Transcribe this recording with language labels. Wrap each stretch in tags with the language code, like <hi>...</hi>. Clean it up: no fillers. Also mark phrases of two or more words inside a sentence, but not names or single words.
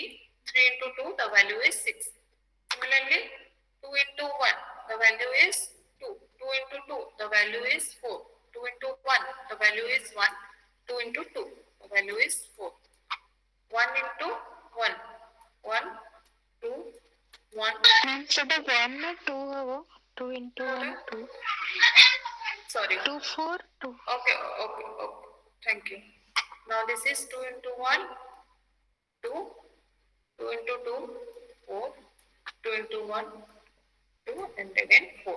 <en>3 into 2, the value is 6. Similarly, 2 into 1, the value is 2. 2 into 2, the value is 4. 2 into 1, the value is 1. 2 into 2, the value is 4. 1 into 1, 1, 2, 1.</en> <or>ସେଟା 1 ନା 2 ହବ 2 into 1 2</or> <en>Sorry. 2 4 2 Okay. Thank you. Now this is 2 into 1, 2. 2 into 2, 4. 2 into 1, 2, and again 4.</en>